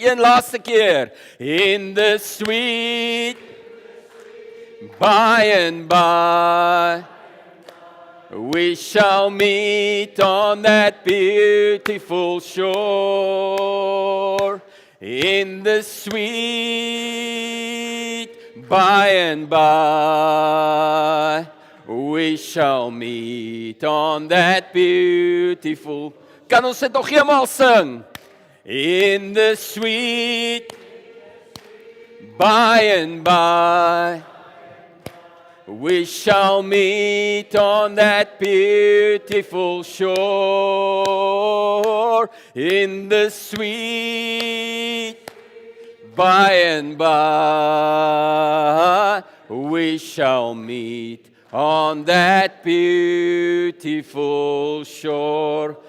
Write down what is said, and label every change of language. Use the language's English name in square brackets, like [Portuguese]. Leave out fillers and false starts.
[Afrikaans] Een laaste keer. [English] In the sweet by and by, we shall meet on that beautiful shore. In the sweet by and by, we shall meet on that beautiful. [Afrikaans] Kan ons dit nog eenmaal sing? [English] In the sweet by and by, we shall meet on that beautiful shore. In the sweet by and by, we shall meet on that beautiful shore.